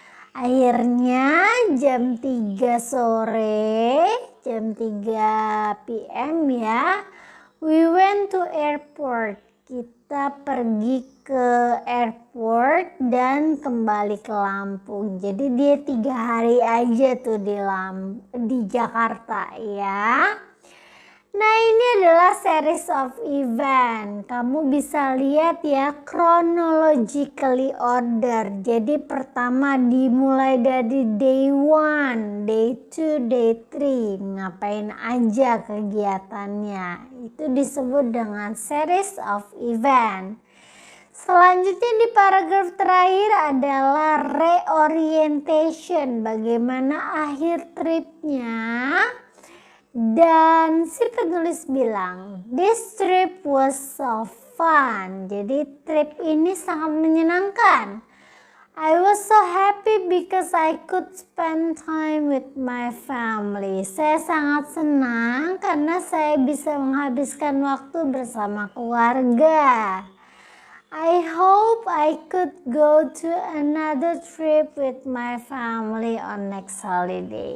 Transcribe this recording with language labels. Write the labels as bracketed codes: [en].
[id] Akhirnya jam 3 sore, jam 3 PM ya, [en] we went to airport. [id] Kita pergi ke airport dan kembali ke Lampung. Jadi dia 3 hari aja tuh di Jakarta ya. Nah, ini adalah series of event. Kamu bisa lihat ya, chronologically order. Jadi pertama dimulai dari day 1, day 2, day 3. Ngapain aja kegiatannya. Itu disebut dengan series of event. Selanjutnya di paragraf terakhir adalah reorientation. Bagaimana akhir tripnya. Dan si penulis bilang, [en] this trip was so fun. [id] Jadi trip ini sangat menyenangkan. [en] I was so happy because I could spend time with my family. [id] Saya sangat senang karena saya bisa menghabiskan waktu bersama keluarga. [en] I hope I could go to another trip with my family on next holiday.